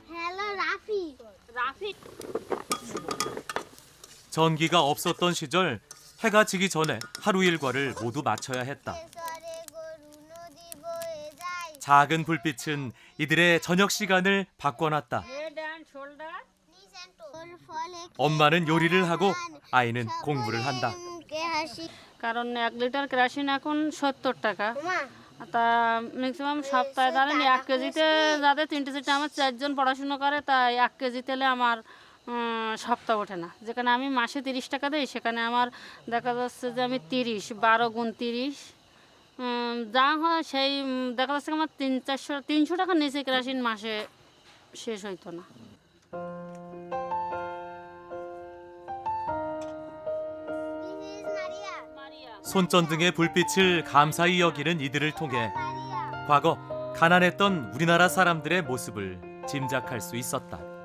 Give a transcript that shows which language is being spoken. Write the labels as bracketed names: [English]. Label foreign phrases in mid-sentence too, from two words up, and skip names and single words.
[Korean] 전기가 없었던 시절 해가 지기 전에 하루 일과를 모두 마쳐야 했다. 작은 불빛은 이들의 저녁 시간을 바꿔놨다. 엄마는 요리를 하고 아이는 공부를 한다. [Bangla] কারণ 1 লিটার কেরোসিন এখন 70 টাকা তা ম্যাক্সিমাম সপ্তাহে ধরেন 1 কেজিতে যাতে 3-4 আমার 4 জন পড়াশোনা করে তাই 1 কেজি তেলে আমার সপ্তাহ ওঠে না যেখানে আমি মাসে 30 টাকা দেই সেখানে আমার দেখা যাচ্ছে যে আমি 30 12 গুণ 30 যা হয় সেই দেখা যাচ্ছে আমার 300 টাকার নিচে কেরোসিন মাসে শেষ হইতো না। [Korean] 손전등의 불빛을 감사히 여기는 이들을 통해 과거 가난했던 우리나라 사람들의 모습을 짐작할 수 있었다.